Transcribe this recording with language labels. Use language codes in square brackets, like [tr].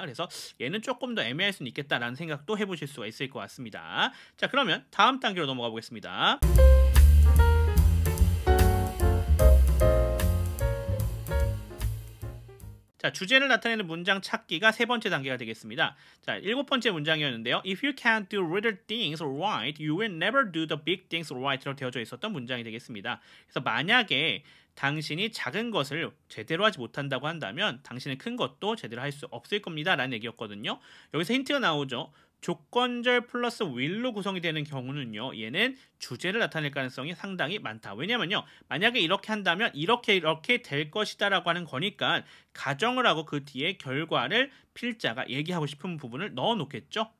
[ko] 그래서 얘는 조금 더 애매할 수는 있겠다라는 생각도 해보실 수가 있을 것 같습니다. 자, 그러면 다음 단계로 넘어가 보겠습니다. 자, 주제를 나타내는 문장 찾기가 세 번째 단계가 되겠습니다. 자, 일곱 번째 문장이었는데요. [en] If you can't do little things right, you will never do the big things right로 되어져 있었던 문장이 되겠습니다. [ko] 그래서 만약에 당신이 작은 것을 제대로 하지 못한다고 한다면 당신은 큰 것도 제대로 할 수 없을 겁니다 라는 얘기였거든요. 여기서 힌트가 나오죠. 조건절 플러스 will로 구성이 되는 경우는요, 얘는 주제를 나타낼 가능성이 상당히 많다. 왜냐면요, 만약에 이렇게 한다면 이렇게 될 것이다 라고 하는 거니까 가정을 하고 그 뒤에 결과를 필자가 얘기하고 싶은 부분을 넣어 놓겠죠.